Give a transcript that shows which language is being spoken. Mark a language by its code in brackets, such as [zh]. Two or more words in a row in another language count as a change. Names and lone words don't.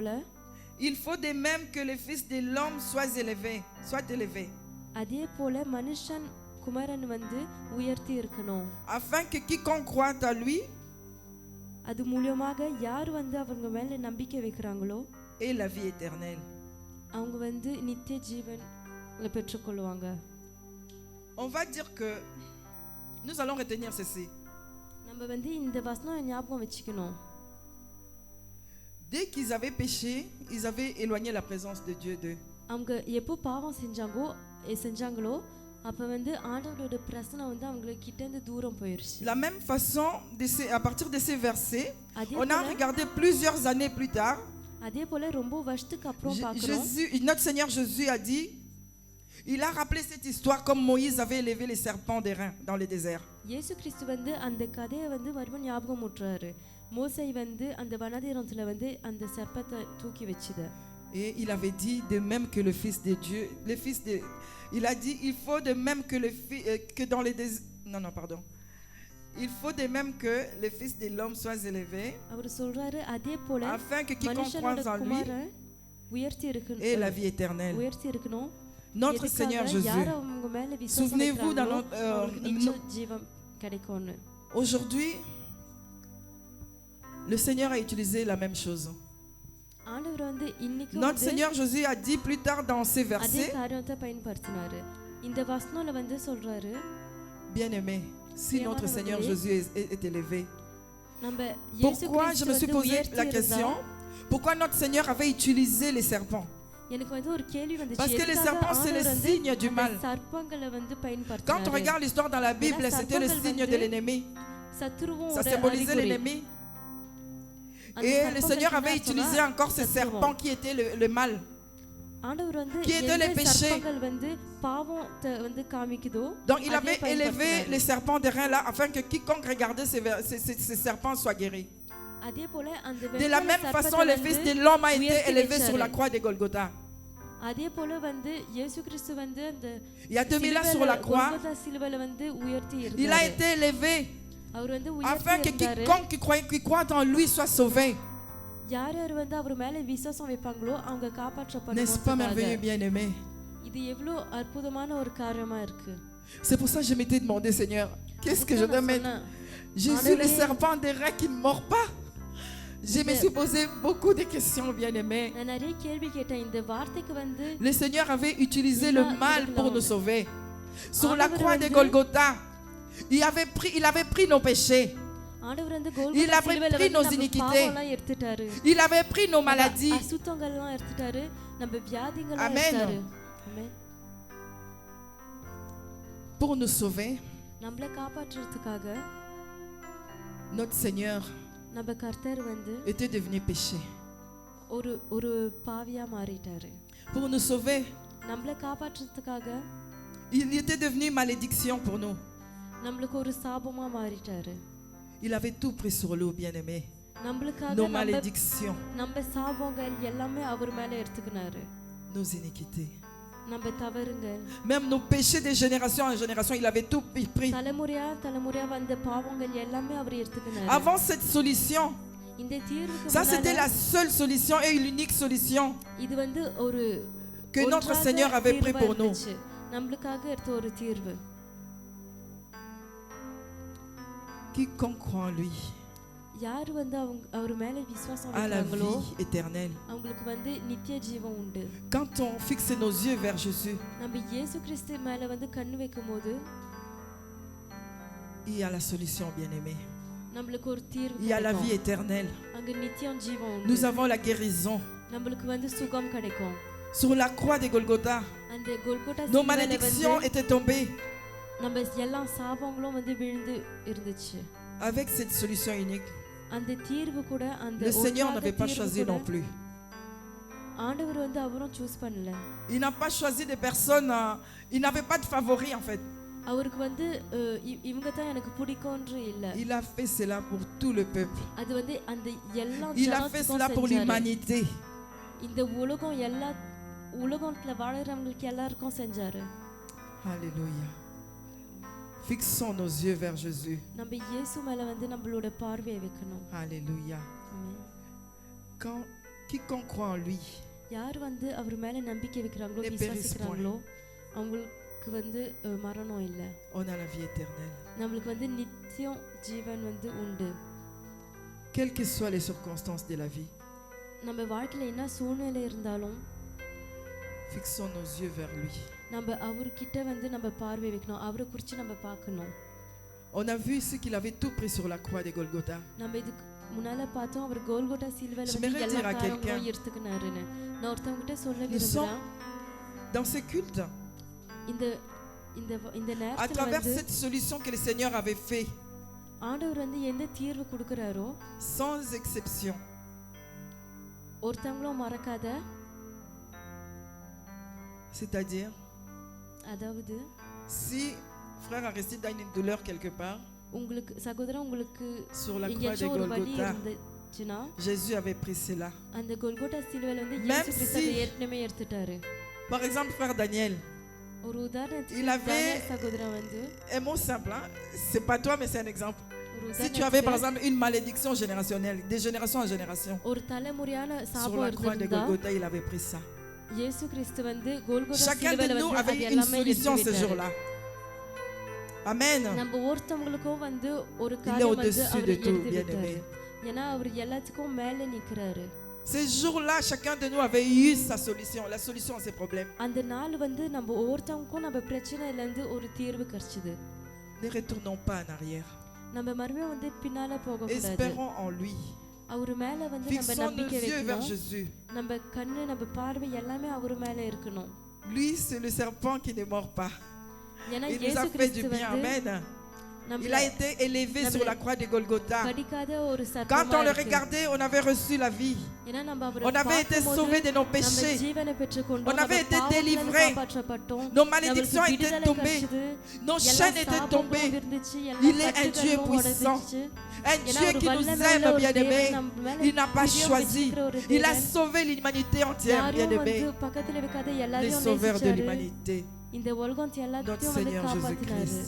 [fr] il faut de même que le Fils de l'homme soit élevé, [ta] அதே போல மனுஷன் குமாரன் வந்து உயர்த்தி இருக்கணும். [fr] afin que quiconque croit à lui [ta] அது மூலமாக யார் வந்து அவங்க மேல நம்பிக்கை வைக்கிறாங்களோ [fr] ait la vie éternelle. [ta] அவங்க வந்து நித்திய ஜீவன் பெற்றுக்கொள்வாங்க. [fr] On va dire que nous allons retenir ceci. [ta] நம்ம வந்து இந்த வசனம் ஞாபகம் வச்சுக்கணும். [fr] Dès qu'ils avaient péché, ils avaient éloigné la présence de Dieu d'eux. [ta] அவங்க எப்போ பாவம் செஞ்சாங்களோ அப்ப வந்து ஆண்டவரோட பிரசன்னம் வந்து அவங்க கிட்ட இருந்து தூரம் போயிருச்சு. [fr] La même façon, à partir de ces versets, [ta] அதே [fr] on a regardé plusieurs années plus tard. [ta] அதே போல ரொம்ப வருஷத்துக்கு அப்புறம் பார்க்கிறோம். [fr] Notre Seigneur Jésus a dit, il a rappelé cette histoire comme Moïse avait élevé les serpents d'airain dans le désert. [ta] இயேசு கிறிஸ்து வந்து அந்த கதையை வந்து மறுபடியும் ஞாபகம் ஊட்டுறாரு. மோசே வந்து அந்த வனாந்தரத்துல வந்து அந்த சர்ப்பத்தை தூக்கி வச்சது. [fr] Et il avait dit de même que le Fils de Dieu, il a dit il faut de même que que dans les non pardon. Il faut de même que le Fils de l'homme soit élevé [ta] அவர் சொல்றாரு அதே போல [fr] afin que quiconque croit en lui [ta] உயர்த்தி இருக்கணும் [fr] ait la vie éternelle. [ta] உயர்த்தி இருக்கணும். [fr] Notre Seigneur Jésus. Souvenez-vous dans [ta] ஜீவன் கிடைக்கும்னு. [fr] Aujourd'hui, le Seigneur a utilisé la même chose. [ta] ஆண்டவர் வந்து இன்னைக்கு [fr] Notre Seigneur Jésus a dit plus tard dans ces [ta] அதே [fr] versets, [ta] காரியத்தை பயன்படுத்தினாரு. இந்த வசனம்ல வந்து சொல்றாரு, [fr] bien-aimé, si notre Seigneur Jésus est élevé, [ta] நம்ம இயேசு [fr] pourquoi je me suis [ta] கிறிஸ்து [fr] posé la question, pourquoi notre Seigneur avait utilisé les serpents? [ta] எனக்கு வந்து ஒரு கேள்வி வந்துச்சு. [fr] Parce que les serpents, c'est le signe du mal. [ta] சர்ப்பங்களை வந்து [fr] Quand on [ta] பயன்படுத்தினாரு. [fr] regarde l'histoire dans la Bible, c'était le signe de l'ennemi. [ta] சத்துருவும் [fr] Ça symbolisait l'ennemi. Et le Seigneur avait utilisé encore ce serpent qui était le mal. [ta] ஆண்டவர் வந்து [fr] Qui était le péché. [ta] சர்ப்பங்கள் வந்து பாவத்தை வந்து காமிக்குதோ. [fr] Donc il avait élevé les serpents de rein là afin que quiconque regardait ces serpents soit guéri. [ta] அதே போல அந்த [fr] De la même façon, le Fils de l'homme a été élevé sur la croix de Golgotha. [ta] அதே போல வந்து இயேசு கிறிஸ்து வந்து அந்த [fr] Il y a 2000 ans sur la croix, [ta] கோல்கோதா சிலுவையில வந்து உயர்த்தி [fr] il a [ta] இருந்தாரு. [fr] été élevé [ta] அவர் வந்து [fr] afin que [ta] உயர்த்தி இருந்தாரு. [fr] quiconque qui croit en lui soit sauvé. [ta] யார் யார் வந்து அவர் மேல விசுவாசம் வைப்பாங்களோ அவங்க [fr] N'est-ce pas [ta] காப்பாற்றப்படுவாங்க. [fr] merveilleux, bien-aimé? [ta] இது எவ்வளவு அற்புதமான ஒரு காரியமா இருக்கு. [fr] C'est pour ça que je m'étais demandé, Seigneur, qu'est-ce que je dois mettre? Jésus, le serpent des reins qui ne mord pas. Je me suis posé beaucoup de questions, bien-aimés. [ta] நான் நிறைய கேள்வி கேட்டேன். இந்த வார்த்தைக்கு வந்து [fr] Le Seigneur avait utilisé le mal pour nous sauver. Sur la croix de Golgotha, il avait pris nos péchés. [ta] ஆண்டவர் வந்து [fr] Il [ta] கோல்கோதா [fr] avait [ta] சிலுவையில [fr] pris [ta] வந்து [fr] nos [ta] நம்ம [fr] iniquités. [ta] பாவம்லாம் எடுத்துட்டாரு. [fr] Il avait pris nos maladies. [ta] அசுத்தங்கள்லாம் எடுத்துட்டாரு. நம்ம வியாதிகளை [fr] Amen. [ta] எடுத்தாரு. ஆமென். [fr] Pour nous sauver, [ta] நம்மளை காப்பாற்றுறதுக்காக [fr] notre Seigneur [ta] நம்ம கர்த்தர் வந்து [fr] était devenu péché. [ta] ஒரு பாவியா மாறிட்டாரு. [fr] Pour nous sauver, [ta] நம்மளை காப்பாற்றுறதுக்காக [fr] il était devenu malédiction pour nous. [ta] நம்மளுக்கு ஒரு சாபமா மாறிட்டாரு. [fr] Il avait tout pris sur lui, bien-aimé. [ta] நம்மளுக்காக [fr] Nos malédictions, [ta] நம்ம சாபங்கள் எல்லாமே அவர் மேல எடுத்துக்கினாரு. [fr] nos iniquités. [ta] நம்ம தவறுங்கள், [fr] Même nos péchés de génération en génération, il avait tout pris. [ta] தலைமுறையா வந்த பாவங்கள் எல்லாமே அவர் எடுத்துக்கினாரு. [fr] Avant cette solution, [ta] இந்த தீர்வுக்கு [fr] ça c'était [ta] முன்னால [fr] la seule solution et l'unique solution [ta] இது வந்து ஒரு [fr] que notre [ta] ஒன்றாக [fr] Seigneur avait pris [ta] தீர்வா [fr] pour nous. [ta] இருந்துச்சு. நம்மளுக்காக எடுத்த ஒரு தீர்வு. [fr] Quiconque croit en lui [ta] யார் வந்து அவர் மேல விசுவாசம் [fr] a la [ta] வைக்கிறாங்களோ [fr] vie éternelle. [ta] அவங்களுக்கு வந்து நித்திய ஜீவன் உண்டு. [fr] Quand on fixe nos yeux vers Jésus, [ta] நம்ம இயேசு கிறிஸ்து மேல வந்து கண்ணு வைக்கும்போது [fr] il y a la solution, bien-aimé. [ta] நம்மளுக்கு ஒரு தீர்வு [fr] Il y a la vie [ta] கிடைக்கும். [fr] éternelle. [ta] அங்க நித்தியம் ஜீவன் உண்டு. [fr] Nous avons la guérison. [ta] நம்மளுக்கு வந்து சுகம் கிடைக்கும். [fr] Sur la croix de Golgotha, [ta] அந்த கோல்கோட்டா [fr] nos [ta] சிலுவையில [fr] malédictions [ta] வந்து [fr] étaient tombées. [ta] நம்ம எல்லா சாபங்களும் வந்து விழுந்து இருந்துச்சு. [fr] Avec cette solution unique, [ta] அந்த தீர்வு கூட அந்த [fr] le Seigneur [ta] ஒன்றாக [fr] n'avait pas [ta] தீர்வு [fr] choisi [ta] கூட [fr] non plus. [ta] ஆண்டவர் வந்து அவரும் சூஸ் பண்ணல. [fr] Il n'a pas choisi des personnes, il n'avait pas de favoris en fait. [ta] அவருக்கு வந்து இவங்க தான் எனக்கு பிடிக்கும்ன்ற இல்ல. [fr] Il a fait cela pour tout le peuple. [ta] அது வந்து அந்த எல்லா [fr] Il a fait cela pour l'humanité. [ta] இந்த உலகத்துல வாழறவங்களுக்கு எல்லாருக்கும் செஞ்சாரு. [fr] Alléluia. Fixons nos yeux vers Jésus. [ta] நம்ம இயேசு மேல வந்து நம்மளோட பார்வையை வைக்கணும். [fr] Alléluia. [ta] ஆமென். [fr] Quiconque croit en lui [ta] யார் வந்து அவர் மேல நம்பிக்கை வைக்கிறாங்களோ [fr] Ne [ta] விசுவாசிக்கிறாங்களோ அவங்களுக்கு வந்து மரணம் இல்ல. [fr] on a la vie éternelle. [ta] நம்மளுக்கு வந்து நித்தியம் ஜீவன் வந்து உண்டு. [fr] Quelles que soient les circonstances de la vie, [ta] நம்ம வாழ்க்கையில என்ன சூழ்நிலை இருந்தாலும் [fr] fixons nos yeux vers lui. [ta] நம்ம அவர்கிட்ட வந்து நம்ம பார்வை வைக்கணும். அவரை குறித்து நம்ம பார்க்கணும். [fr] On a vu ici qu'il avait tout pris sur la croix de Golgotha. [ta] நம்ம இதுக்கு முன்னால பார்த்தோம் அவர் கோல்கோட்டா சிலுவையில வந்து [fr] J'aimerais [ta] எல்லா [fr] dire à quelqu'un, [ta] காரியங்களும் எடுத்துக்கினாருன்னு. நான் ஒருத்தவங்க கிட்ட சொல்ல [fr] nous sommes [ta] விரும்புறேன். [fr] dans ce culte, [ta] இந்த இந்த இந்த [fr] à [ta] நேரத்துல [fr] travers [ta] வந்து [fr] cette solution que le Seigneur avait fait, [ta] ஆண்டவர் வந்து எந்த தீர்வு கொடுக்கறாரோ [fr] sans exception, [ta] ஒருத்தவங்களும் மறக்காத. [fr] c'est-à-dire [ta] அதாவது [fr] si frère Aristide a une douleur quelque part, [ta] உங்களுக்கு சகோதரா உங்களுக்கு [fr] Sur la croix de [ta] எங்கேயாச்சும் ஒரு வலி [fr] Golgotha, [ta] இருந்துச்சுன்னா [fr] Jésus avait pris cela. [ta] அந்த கொல்கோட்டா சிலுவையில வந்து [fr] Même [ta] இயேசு கிறிஸ்து அதை [fr] si- [ta] ஏற்கனவே எடுத்துட்டாரு. [fr] Par exemple, frère Daniel, [ta] ஒரு உதாரணத்துக்கு [fr] Il avait- [ta] தானியேல் சகோதரா வந்து [fr] un mot simple, hein? C'est pas toi, mais c'est un exemple. [ta] ஒரு [fr] Si tu avais par [ta] உதாரணத்துக்கு [fr] exemple une malédiction générationnelle, de génération en génération, [ta] ஒரு தலைமுறையான [fr] sur [ta] சாபம் [fr] la croix de [ta] இருந்திருந்தா [fr] Golgotha, il avait pris ça. [ta] இயேசு கிறிஸ்து வந்து கோல்கோட்டா [fr] Chacun [ta] சிலுவையில [fr] de nous [ta] வந்து அது [fr] avait une [ta] எல்லாமே [fr] solution ce [ta] எடுத்து [fr] jour-là. Amen. [ta] நம்ம ஒருத்தவங்களுக்கும் வந்து ஒரு [fr] Il est [ta] காரியம் வந்து [fr] au-dessus [ta] அவர் [fr] de [ta] எடுத்து [fr] tout, bien-aimé. [ta] விட்டாரு. ஏன்னா அவர் எல்லாத்துக்கும் மேல நிக்கிறாரு. [fr] Ce jour-là, chacun de nous avait eu sa solution, la solution à ses problèmes. [ta] அந்த நாள் வந்து நம்ம ஒவ்வொருத்தவங்களுக்கும் நம்ம பிரச்சனையில இருந்து ஒரு தீர்வு கிடைச்சது. [fr] Ne retournons pas en arrière. [ta] நம்ம மறுபடியும் வந்து பின்னால போக கூடாது. [fr] Espérons en lui. [ta] அவர் மேல வந்து நம்ம [fr] Fixons nos [ta] நம்பிக்கை [fr] yeux vers [ta] வைக்கணும். [fr] Jésus. [ta] நம்ம கண்ணு நம்ம பார்வை எல்லாமே அவர் மேல இருக்கணும். [fr] Lui, c'est le serpent qui ne mord pas. [ta] ஏன்னா [fr] Il nous [ta] இயேசு [fr] a fait du [ta] கிறிஸ்து [fr] bien. [ta] வந்து [fr] Amen. Il [ta] நம்மள [fr] a été élevé sur la croix de Golgotha. [ta] கடிக்காத ஒரு [fr] Quand [ta] சர்ப்பமா [fr] on le [ta] இருக்கு. [fr] regardait, on avait reçu la vie. [ta] ஏன்னா நம்ம அவரை [fr] On avait été [ta] பார்க்கும்போது [fr] sauvés de nos [ta] நம்ம [fr] péchés. [ta] ஜீவனை பெற்றுக்கொண்டோம். [fr] On avait [ta] நம்ம [fr] été [ta] பாவத்திலிருந்து [fr] délivrés. [ta] காப்பாற்றப்பட்டோம். [fr] Nos malédictions [ta] நம்மளுக்கு [fr] étaient [ta] விடுதலை [fr] tombées. [ta] கிடைச்சது. [fr] Nos [ta] எல்லா [fr] chaînes étaient [ta] சாபங்களும் [fr] tombées. [ta] இருந்துச்சு. [fr] Il [ta] எல்லா [fr] est un Dieu [ta] கட்டுகளும் [fr] puissant. [ta] உடைஞ்சிச்சு. [fr] Un [ta] ஏன்னா [fr] Dieu [ta] ஒரு [fr] qui nous [ta] வல்லமையுள்ள [fr] aime, [ta] ஒரு [fr] bien-aimé. [ta] தேவன் நம்ம மேல [fr] Il n'a pas [ta] பிரியம் [fr] choisi. [ta] வச்சிருக்கிற ஒரு [fr] Il a [ta] தேவன். [fr] sauvé l'humanité entière, [ta] யாரையும் [fr] bien-aimé. [ta] வந்து பக்கத்துல வைக்காத [fr] Les [ta] எல்லாரையும் [fr] sauveurs de [ta] நேசிச்சாரு. [fr] l'humanité. [ta] இந்த உலகம் எல்லாத்தையும் வந்து [fr] Seigneur [ta] காப்பாத்தினாரு. [fr] Jésus-Christ.